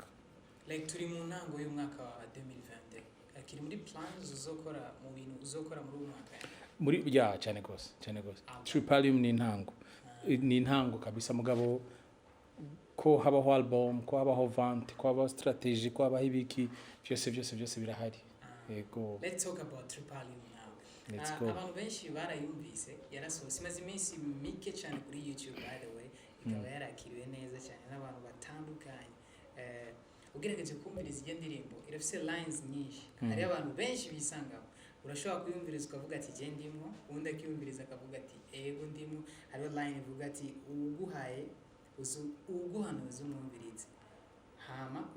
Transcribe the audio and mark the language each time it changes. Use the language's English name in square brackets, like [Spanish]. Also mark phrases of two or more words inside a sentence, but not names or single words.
[Rundi] like turi mu ntango y'umwaka wa 2020 akiri muri plans uzokora mu bintu uzokora muri umwaka muri cyane gose Tripalium ni intango kabisa mugabo ko habaho album ko habaho vente ko habaho strategy ko habaho ibiki byose birahari yego [English] let's talk about Tripalium now [Rundi] abantu benshi barayumvise yarasohotse imaze iminsi mike cyane kuri YouTube [English] by the way [Rundi] ikaba yarakiriwe neza cyane n'abantu batandukanye ugerageje kumviriza iyo ndirimbo irafise lines nyinshi hari abantu benshi bisangamo urashobora kuyumviriza ukavuga ati je ndimo undi akiyumviriza akavuga ati ego ndimo hari line ivuga ati uguhaye uguhanuza umwumvirize hama